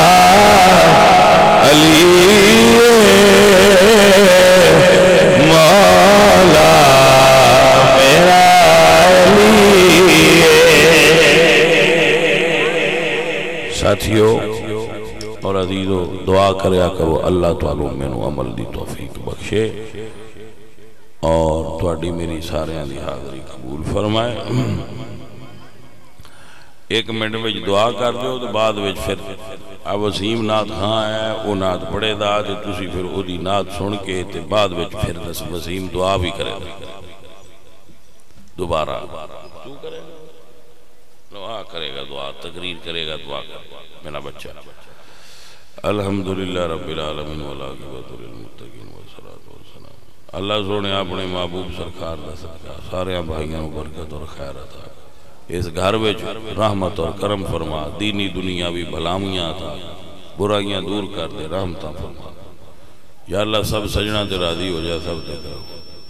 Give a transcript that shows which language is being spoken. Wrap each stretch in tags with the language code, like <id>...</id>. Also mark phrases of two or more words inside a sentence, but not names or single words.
<pa>علی مولا میرا علی ساتھیو اور عزیزو دعا کریا کرو اللہ تعالیٰ مینو عمل دی توفیق بخشے اور تواڈی میری ساریاں دی حاضری قبول فرمائے ایک منٹ میں دعا کر دیو تو بعد وچ پھر وسیم نات خان ہے وہ نات پڑھے دا تے تسی پھر او دی نات سن کے تے بعد وچ</pa> <ur>پھر وسیم دعا بھی کرے گا دوبارہ تو کرے گا دعا کرے گا دعا تقریر کرے گا</ur> <pa>دعا کرے گا میرا بچہ</pa> <ar>الحمدللہ رب العالمین والعاقبۃ للمتقین والصلاۃ والسلام</ar> <pa>اللہ سونے اپنے محبوب سرکار دا صدقہ سارے بھائیوں کو برکت اور خیر عطا اس گھر وچ رحمت اور کرم فرما دینی دنیاوی بھلائیاں عطا برائیاں دور کر دے رحمتاں فرما یا اللہ سب سجنا تے راضی ہو جائے سب تے کرو</pa>